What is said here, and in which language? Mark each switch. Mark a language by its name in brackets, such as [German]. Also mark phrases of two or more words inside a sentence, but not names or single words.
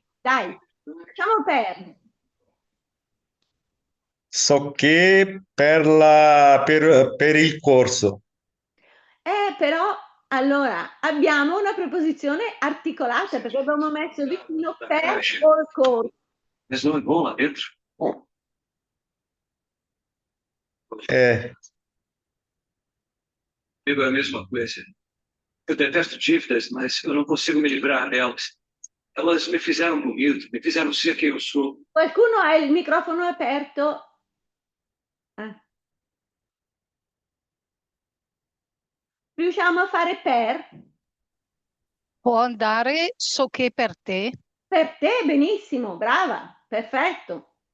[Italian] Dai, facciamo per. So che per il corso. Però, allora, abbiamo una preposizione articolata perché abbiamo messo vicino per col corso. [Portuguese] Digo a mesma coisa. Eu detesto dívidas, mas eu não consigo me livrar delas. Elas me fizeram bonito, me fizeram ser quem eu sou. [Italian] Qualcuno ha il microfono aperto? Riusciamo a fare per? Può andare so che per te. Per te, benissimo, brava, perfetto.